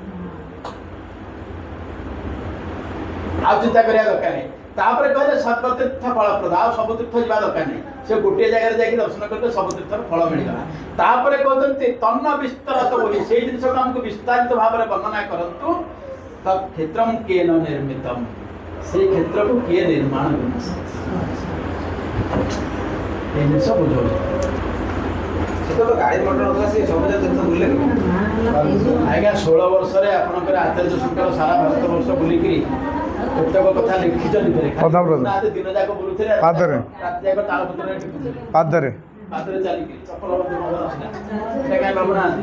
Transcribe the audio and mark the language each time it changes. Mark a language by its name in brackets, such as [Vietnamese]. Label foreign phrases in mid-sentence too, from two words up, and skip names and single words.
[Odia] ଆଉ ଚିନ୍ତା କରିବା ଦରକାର ନାହିଁ ତାପରେ କହିଲେ [Sanskrit] ସର୍ବତୀର୍ଥ ଫଳପ୍ରଦ [Odia] ଆଉ ସବୁ ତୀର୍ଥ ଯିବା ଦରକାର ନାହିଁ ସେ ଗୋଟିଏ ଜାଗାରେ ଯାଇକି ଦର୍ଶନ କରିଲେ ସବୁ ତୀର୍ଥର ଫଳ ମିଳିଗଲା ତାପରେ କହୁଛନ୍ତି [Sanskrit] ତନ୍ନ ବିସ୍ତାରତ [Odia] ବୋଲି ସେଇ ଜିନିଷକୁ ଆମକୁ ବିସ୍ତାରିତ ଭାବରେ ବର୍ଣ୍ଣନା କରନ୍ତୁ [Sanskrit] ତତ୍କ୍ଷେତ୍ରଂ କେନ ନିର୍ମିତମ୍ [Odia] ସେଇ କ୍ଷେତ୍ରକୁ କିଏ ନିର୍ମାଣ କରିଛି [Bangla] এই জিনিস বুঝাও [Odia] ସେଟା ତ ଗାଡ଼ି ମଟର କଥା ସେ ସବୁ ଜାଗା ତୀର୍ଥ ବୁଲିଲେ ଆଜ୍ଞା 16 ବର୍ଷରେ ଆପଣଙ୍କର ଆଚାର୍ଯ୍ୟ ଶଙ୍କର ସାରା ଭାରତ ବର୍ଷ ବୁଲିକିରି ପ୍ରତ୍ୟେକ କଥା ଲିଖିଛନ୍ତି ଦିନ ଯାକ ବୁଲୁଥିଲେ ପାଦରେ ରାତି ଯାକ ତାଳପତ୍ରରେ ଟିପୁଥିଲେ ପାଦରେ ପାଦରେ ଚାଲିକିରି ଚପଲ ମଧ୍ୟ ନଥିଲା ଏଟା କାହିଁ ଭାବୁନାହାନ୍ତି